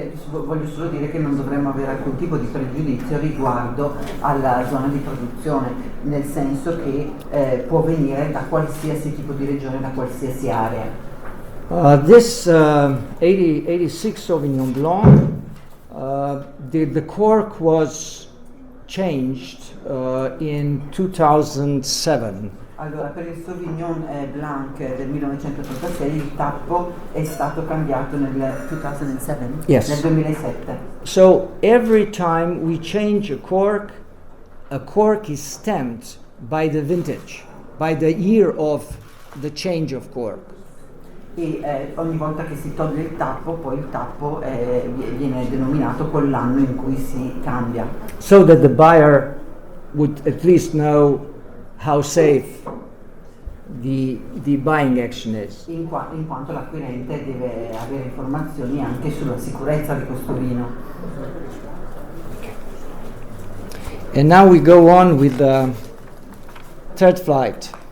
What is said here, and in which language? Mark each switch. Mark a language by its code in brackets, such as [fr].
[it] Voglio solo dire che non dovremmo avere alcun tipo di pregiudizio riguardo alla zona di produzione, nel senso che può venire da qualsiasi tipo di regione, da qualsiasi area. [en] This 86 Sauvignon Blanc, the cork was changed in 2007. [it] Allora, per il Sauvignon Blanc del 1986 il tappo è stato cambiato nel 2007? [en] Yes. [it] Nel 2007. [en] So every time we change a cork is stamped by the vintage, by the year of the change of cork. [it] E ogni volta che si toglie il tappo, poi il tappo viene denominato con l'anno in cui si cambia. [en] So that the buyer would at least know how safe the buying action is. [it] In quanto l'acquirente deve avere informazioni anche sulla sicurezza di questo vino. [en] And now we go on with the third flight.